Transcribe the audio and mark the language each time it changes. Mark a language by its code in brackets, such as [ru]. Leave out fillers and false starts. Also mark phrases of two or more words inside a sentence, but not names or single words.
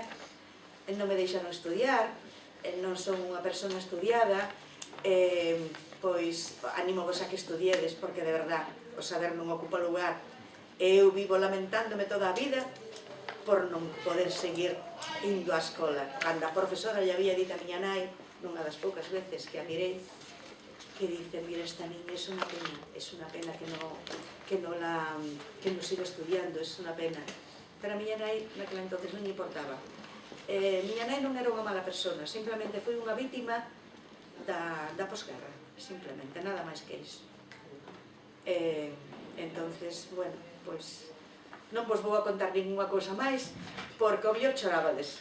[gl] Non me deixaron estudiar, non son unha persona estudiada, pois anímovos a que estudiedes, porque de verdad o saber non ocupa lugar. Eu vivo lamentándome toda a vida por non poder seguir indo á escola. Cando a profesora lle había dito a miña nai, nunha das poucas veces que a mirei, que dice, [es] mira, esta niña es una pena que no siga estudiando, es una pena. [gl] Pero a miña nai naquela entonces non lle importaba. Miña nai non era unha mala persona, simplemente foi unha vítima da posguerra, simplemente, nada máis que iso. Entonces, bueno, pois non vos vou a contar ninguna cousa máis, porque o mellor chorábades.